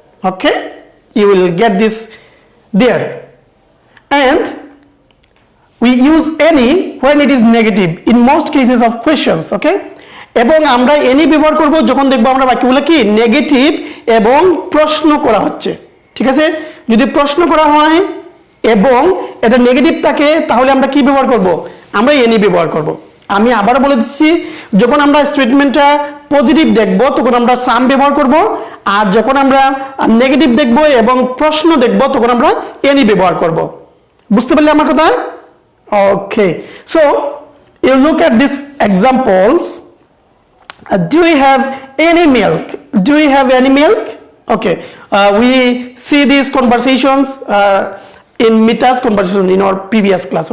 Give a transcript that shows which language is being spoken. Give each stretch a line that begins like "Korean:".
English: Okay, you will get this there. And we use any when it is negative in most cases of questions.
Bangla: Okay, এবং আমরা any ব্যবহার করব যখন দেখব আমরা বাক্যগুলো কি নেগেটিভ এবং প্রশ্ন করা হচ্ছে, ঠিক আছে? যদি প্রশ্ন করা হয় এবং এটা নেগেটিভ থাকে তাহলে আমরা কি ব্যবহার করব? আমরা any ব্যবহার করব। আমি আবার বলে দিচ্ছি, যখন আমরা স্টেটমেন্টটা পজিটিভ দেখব তখন আমরা সাম ব্যবহার করব, আর যখন আমরা নেগেটিভ দেখব এবং প্রশ্ন দেখব তখন আমরা any ব্যবহার করব। বুঝতে পারলে আমার কথা?
English: Okay, so you look at these examples. Do you have any milk? Do you have any milk? Okay, we see these conversations in Mita's conversation in our previous class.